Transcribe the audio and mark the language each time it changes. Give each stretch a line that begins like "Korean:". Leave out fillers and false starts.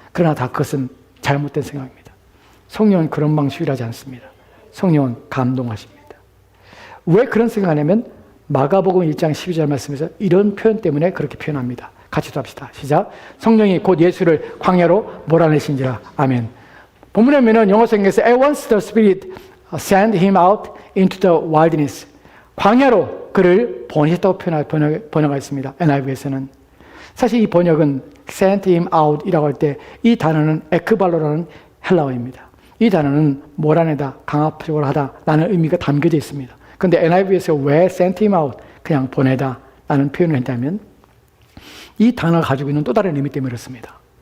Korean: 그러나 다 그것은 잘못된 생각입니다. 성령은 그런 방식으로 일하지 않습니다. 성령은 감동하십니다. 왜 그런 생각하냐면 마가복음 1장 12절 말씀에서 이런 표현 때문에 그렇게 표현합니다. 같이 합시다. 시작. 성령이 곧 예수를 광야로 몰아내신지라. 아멘. 본문에 보면 영어 성경에서
English: At once the Spirit sent him out into the wilderness.
Korean: 광야로 그를 보내셨다고 번역하였습니다. NIV에서는. 사실 이 번역은
English: sent him out이라고
Korean: 할 때 이 단어는 에크발로라는 헬라어입니다. 이 단어는 몰아내다, 강압적으로 하다라는 의미가 담겨져 있습니다. 그런데 NIV에서 왜
English: sent him out,
Korean: 그냥 보내다 라는 표현을 했다면 이 단어가 가지고 있는 또 다른 의미 때문에 그렇습니다.